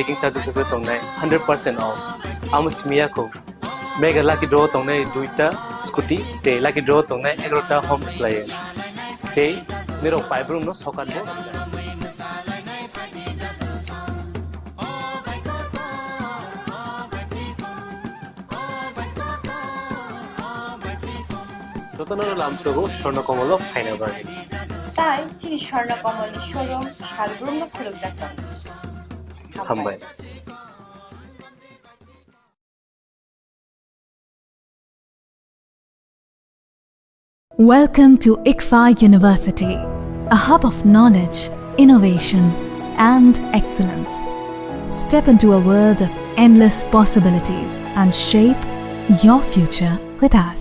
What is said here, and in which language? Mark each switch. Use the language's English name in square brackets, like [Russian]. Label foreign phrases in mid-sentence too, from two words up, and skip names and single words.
[English] making charges [Bodo] रुपे तंगनाय 100% ऑफ आमसमिया को मेगा लाकी ड्रॉ तंगनाय दुइटा स्कूटी ते लाकी ड्रॉ तंगनाय 11टा [English] home appliance [Bodo] ते मेरो पाइप रूम नो सकान बो जतनरो लामसगो स्वर्ण कमल फाइना बागे ताई चिनी स्वर्ण कमल नि शोरूम शालग्रुम न खुलुम जाता हामबाय [English] Welcome to ICFA University, a hub of knowledge, innovation, and excellence. Step into a world of endless possibilities and shape your future with us.